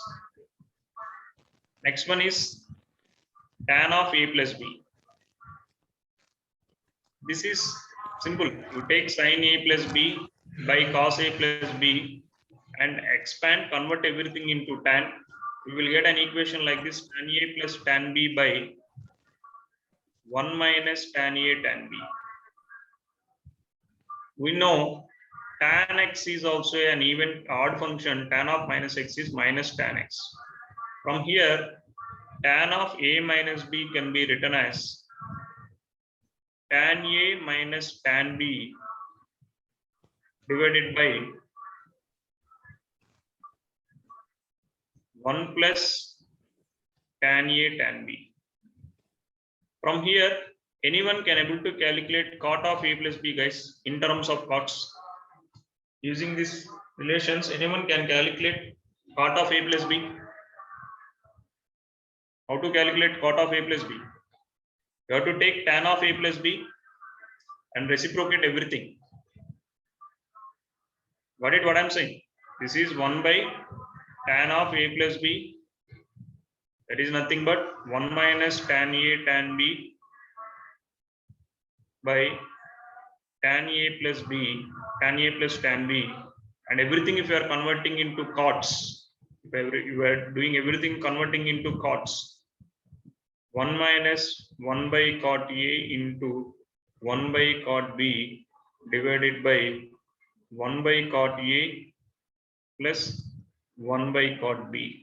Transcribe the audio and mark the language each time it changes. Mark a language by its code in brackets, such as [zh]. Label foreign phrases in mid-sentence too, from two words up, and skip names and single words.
[en] Next one is tan of A plus B. This is simple. You take sin A plus B by cos A plus B and expand, convert everything into tan. You will get an equation like this: tan A plus tan B by 1 minus tan A tan B. We know tan x is also an even odd function. Tan of minus x is minus tan x. From here, tan of A minus B can be written as tan A minus tan B divided by 1 plus tan A tan B. From here, anyone can able to calculate cot of A plus B, guys, in terms of cots. Using these relations, anyone can calculate cot of A plus B. How to calculate cot of A plus B? You have to take tan of A plus B and reciprocate everything. Got it what I'm saying? This is 1 by tan of A plus B. That is nothing but 1 minus tan A tan B by tan A plus B, tan A plus tan B, and everything if you are converting into cots, if you are doing everything converting into cots, 1 minus 1 by cot A into 1 by cot B divided by 1 by cot A plus 1 by cot B.